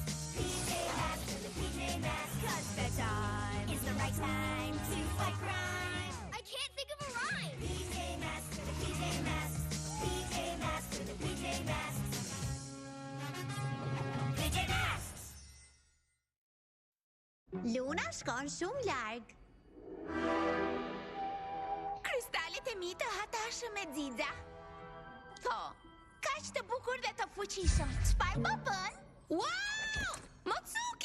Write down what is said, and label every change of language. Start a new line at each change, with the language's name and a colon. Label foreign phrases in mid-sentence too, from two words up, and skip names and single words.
English: PJ Masks for the PJ Masks. 'Cause bedtime is the right time to fight crime. I can't think of a rhyme. PJ Masks for the PJ Masks. PJ Masks for the PJ Masks. PJ Masks!
Albanian: Luna shkon shumë larg. Kristalet e mi të hatashëm me Xixa. Po, kaq të bukur dhe të fuqishëm. Çfarë po bën? Wow! Motsuki!